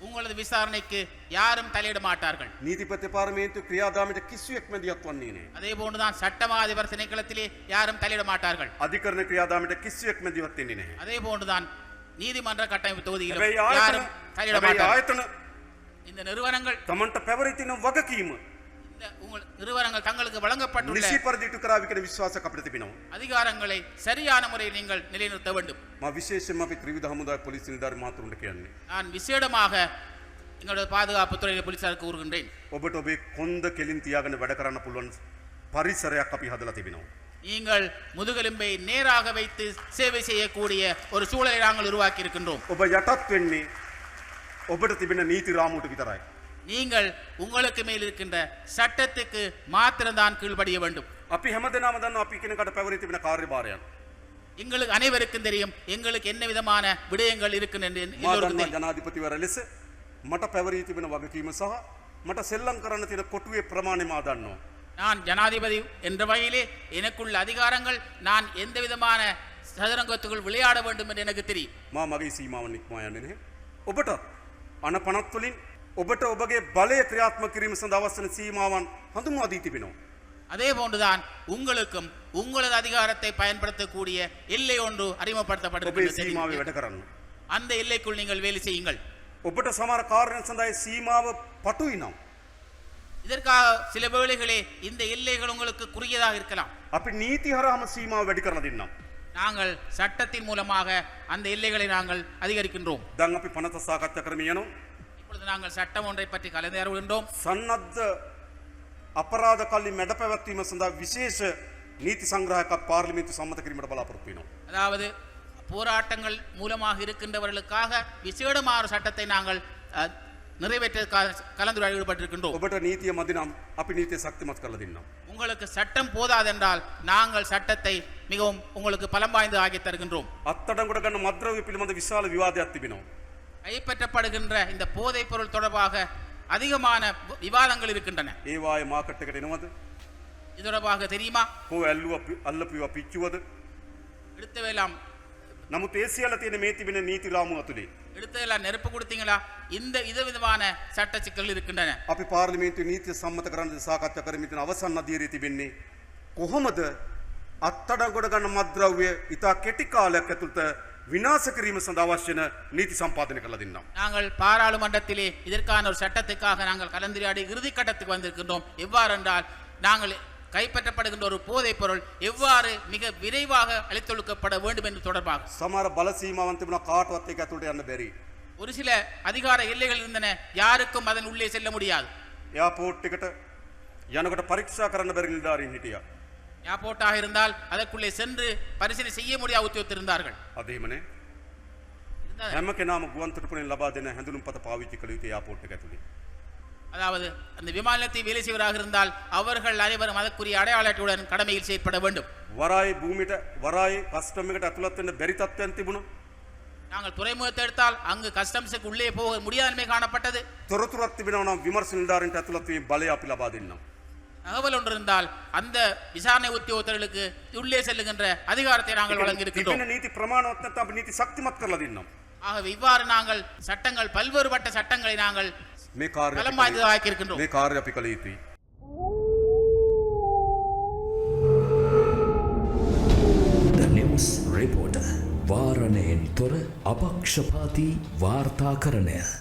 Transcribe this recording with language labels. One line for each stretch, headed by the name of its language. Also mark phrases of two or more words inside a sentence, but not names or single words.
Tamil: உங்களது விசாரணைக்கு யாரும் தலையிட மாட்டார்கள்.
Sinhala: නීතිපති පාර්ලිමේන්තු ක්‍රියාදාමයට කිසිවෙක් මැදිහත් වන්නේ නැහැ.
Tamil: அதே போன்றுதான் சட்டமா அதிபர் திணைக்களத்திலே யாரும் தலையிட மாட்டார்கள்.
Sinhala: අධිකරණ ක්‍රියාදාමයට කිසිවෙක් මැදිහත් වෙන්නේ නැහැ.
Tamil: அதே போன்றுதான் நீதிமன்ற கட்டமைப்பு தொகுதியிலும்
Sinhala: හැබැයි
Tamil: யாரும் தலையிட மாட்டார்கள்.
Sinhala: ආයතන
Tamil: இந்த நிறுவனங்கள்
Sinhala: තමන්ට පැවරී තියෙන වගකීම
Tamil: இந்த உங்கள் நிறுவனங்கள் தங்களுக்கு வழங்கப்பட்டுள்ள
Sinhala: නිසි පරිදි ඉටු කරාවි කියන විශ්වාසයක් අපිට තිබෙනවා.
Tamil: அதிகாரங்களை சரியான முறையில் நீங்கள் நிலைநிறுத்த வேண்டும்.
Sinhala: මා විශේෂයෙන්ම අපි ත්‍රිවිධ හමුදාවේ පොලිස් නිලධාරි මහතුරුන්ට කියන්නේ
Tamil: நான் விசேடமாக எங்களுடைய பாதுகாப்பு துறையில போலீசாருக்கு கூறுகின்றேன்.
Sinhala: ඔබට ඔබේ කොන්ද කෙලින් තියාගෙන වැඩ කරන්න පුළුවන් පරිසරයක් අපි හදලා තිබෙනවා.
Tamil: நீங்கள் முதுகெலும்பை நேராக வைத்து சேவை செய்யக்கூடிய ஒரு சூழலை நாங்கள் உருவாக்கி இருக்கின்றோம்.
Sinhala: ඔබ යටත් වෙන්නේ ඔබට තිබෙන නීති රාමුවට විතරයි.
Tamil: நீங்கள் உங்களுக்கு மேல் இருக்கின்ற சட்டத்துக்கு மாத்திரம்தான் கீழ்ப்படிய வேண்டும்.
Sinhala: අපි හැමදෙනාම දන්නවා අපි කෙනෙකුට පැවරී තිබෙන කාර්යභාරයන්.
Tamil: எங்களுக்கு அனைவருக்கும் தெரியும் எங்களுக்கு என்ன விதமான விடயங்கள் இருக்கின்றன என்று
Sinhala: මා
Tamil: எல்லோருக்கும்
Sinhala: දන්නවා
Tamil: தெரியும்.
Sinhala: ජනාධිපතිවර ලෙස මට පැවරී තිබෙන වගකීම සහ මට සෙල්ලම් කරන්න තියෙන කොටුවේ ප්‍රමාණය මා දන්නවා.
Tamil: நான் ஜனாதிபதி என்ற வகையிலே எனக்குள்ள அதிகாரங்கள் நான் எந்த விதமான சதுரங்கத்துக்குள் விளையாட வேண்டும் என்று எனக்கு தெரியும்.
Sinhala: මා මගේ සීමාවන් ඉක්මවා යන්නේ නැහැ. ඔබට අනපනත් වලින් ඔබට ඔබගේ බලය ක්‍රියාත්මක කිරීම සඳහා අවශ්‍ය සීමාවන් හඳුන්වා දී තිබෙනවා.
Tamil: அதே போன்றுதான் உங்களுக்கும் உங்களது அதிகாரத்தை பயன்படுத்தக்கூடிய எல்லை ஒன்று
Sinhala: ඔබේ
Tamil: அறிமுகப்படுத்தப்பட்டிருக்கிறது.
Sinhala: සීමාවේ වැඩ කරන්න.
Tamil: அந்த எல்லைக்குள் நீங்கள் வேலை செய்யுங்கள்.
Sinhala: ඔබට සමහර කාර්යයන් සඳහා ඒ සීමාව පටුයි නම්
Tamil: இதற்காக சில வேளைகளே இந்த எல்லைகள் உங்களுக்கு குறுகியதாக இருக்கலாம்.
Sinhala: අපි නීති හරහාම සීමාව වැඩි කරලා දෙන්නම්.
Tamil: நாங்கள் சட்டத்தின் மூலமாக அந்த எல்லைகளை நாங்கள் அதிகரிக்கின்றோம்.
Sinhala: දැන් අපි පනත සාකච්ඡා කරමින් යනවා.
Tamil: இப்பொழுது நாங்கள் சட்டம் ஒன்றை பற்றி கலந்துரையாடுகின்றோம்.
Sinhala: සන්නද්ධ අපරාධ කල්ලි මැඩ පැවැත්වීම සඳහා විශේෂ නීති සංග්‍රහයක් පාර්ලිමේන්තු සම්මත කිරීමට බලාපොරොත්තු වෙනවා.
Tamil: அதாவது போராட்டங்கள் மூலமாக இருக்கின்றவர்களுக்காக விசேடமான ஒரு சட்டத்தை நாங்கள் நிறைவேற்ற கலந்துரையாடல் ஈடுபட்டிருக்கின்றோம்.
Sinhala: ඔබට නීතිය මදි නම් අපි නීතිය ශක්තිමත් කරලා දෙන්නම්.
Tamil: உங்களுக்கு சட்டம் போதாதென்றால் நாங்கள் சட்டத்தை மிகவும் உங்களுக்கு பலம் வாய்ந்து ஆக்கி தருகின்றோம்.
Sinhala: අත්අඩංගුවට ගන්න මද්ද්‍රව්‍ය පිළිබඳ විශාල විවාදයක් තිබෙනවා.
Tamil: கைப்பற்றப்படுகின்ற இந்த போதைப் பொருள் தொடர்பாக அதிகமான விவாதங்கள் இருக்கின்றன.
Sinhala: ඒවායේ මාකට් එකට එනවද?
Tamil: இது தொடர்பாக தெரியுமா?
Sinhala: කෝ ඇල්ලුව අල්ලපුවා පිච්චුවද?
Tamil: எடுத்தவெல்லாம்
Sinhala: නමුත් ඒ සියල්ල තියෙන මේ තිබෙන නීති රාමුව ඇතුලේ
Tamil: எடுத்ததெல்லாம் நெருப்பு கொடுத்தீங்களா? இந்த விதமான சட்ட சிக்கல்கள் இருக்கின்றன.
Sinhala: අපි පාර්ලිමේන්තු නීතිය සම්මත කරන්න සාකච්ඡා කරමින් තියෙන අවසන් අධීරයේ තිබෙන්නේ කොහොමද අත්අඩංගුවට ගන්න මද්ද්‍රව්‍ය ඉතා කෙටි කාලයක් ඇතුළත විනාශ කිරීම සඳහා අවශ්‍ය නීති සම්පාදනය කරලා දෙන්නම්.
Tamil: நாங்கள் பாராளுமன்றத்திலே இதற்கான ஒரு சட்டத்துக்காக நாங்கள் கலந்துரையாடி இறுதி கட்டத்துக்கு வந்திருக்கின்றோம். எவ்வாறு என்றால் நாங்கள் கைப்பற்றப்படுகின்ற ஒரு போதைப் பொருள் எவ்வாறு மிக விரைவாக அழித்தொழுக்கப்பட வேண்டும் என்று தொடர்பாக
Sinhala: සමහර බල සීමාවන් තිබුණා කාටවත් ඒක ඇතුළට යන්න බැරි.
Tamil: ஒரு சில அதிகார எல்லைகள் இருந்தன, யாருக்கும் அதன் உள்ளே செல்ல முடியாது.
Sinhala: එයාපෝට් එකට යනකොට පරීක්ෂා කරන්න බැරි නිලධාරීන් හිටියා.
Tamil: ஏர்போர்ட்டாக இருந்தால் அதற்குள்ளே சென்று பரிசீலனை செய்ய முடியாத உத்தியோகத்தர் இருந்தார்கள்.
Sinhala: අද එහෙමනේ. හැම කෙනාම ගුවන් තොටුපළෙන් ලබා දෙන හැඳුනුම්පත පාවිච්චි කළ යුතු එයාපෝට් එක ඇතුලේ.
Tamil: அதாவது அந்த விமானத்தை வேலை செய்வராக இருந்தால் அவர்கள் அனைவரும் அதற்குரிய அடையாள அட்டையுடன் கடமையில் செயற்பட வேண்டும்.
Sinhala: වරායි භූමියට වරායි කස්ටම් එකට ඇතුළත් වෙන්න බැරි තත්ත්වයන් තිබුණා.
Tamil: நாங்கள் துறைமுகத்தை எடுத்தால் அங்கு கஸ்டம்ஸுக்கு உள்ளே போக முடியாதன்மை காணப்பட்டது.
Sinhala: තොරතුරක් තිබෙනවා නම් විමර්ශන නිලධාරීන්ට ඇතුළත් වීම බලය අපි ලබා දෙන්නම්.
Tamil: தகவல் ஒன்று இருந்தால் அந்த விசாரணை உத்தியோகத்தர்களுக்கு உள்ளே செல்லுகின்ற அதிகாரத்தை நாங்கள் வழங்கி இருக்கின்றோம்.
Sinhala: තිබෙන නීති ප්‍රමාණවත් නැත්නම් අපි නීති ශක්තිමත් කරලා දෙන්නම්.
Tamil: ஆகவே இவ்வாறு நாங்கள் சட்டங்கள் பல்வேறுபட்ட சட்டங்களை நாங்கள்
Sinhala: මේ කාර්යය
Tamil: பலம் வாய்ந்ததாக்கி இருக்கின்றோம்.
Sinhala: මේ කාර්යය අපි කළ යුතුයි. The News Reporter වාරණයෙන් තොර අපක්ෂපාතී වාර්තාකරණය